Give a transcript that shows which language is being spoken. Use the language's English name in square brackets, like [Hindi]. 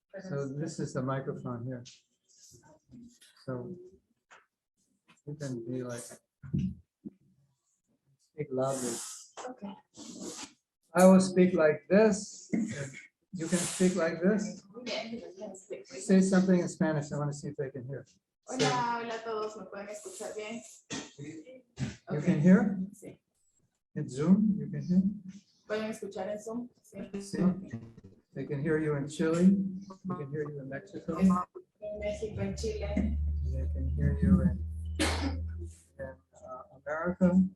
[English] So this is the microphone here. So you can be like, speak loudly. Okay. I will speak like this. You can speak like this. Say something in Spanish. I want to see if they can hear. [Spanish] Hola, hola a todos. ¿Me pueden escuchar bien? [English] You can hear? [Spanish] Sí. [English] In Zoom, you can hear? [Spanish] ¿Pueden escuchar en Zoom? Sí. [English] See? They can hear you in Chile. They can hear you in Mexico. [Spanish] En México, en Chile. [English] They can hear you in America,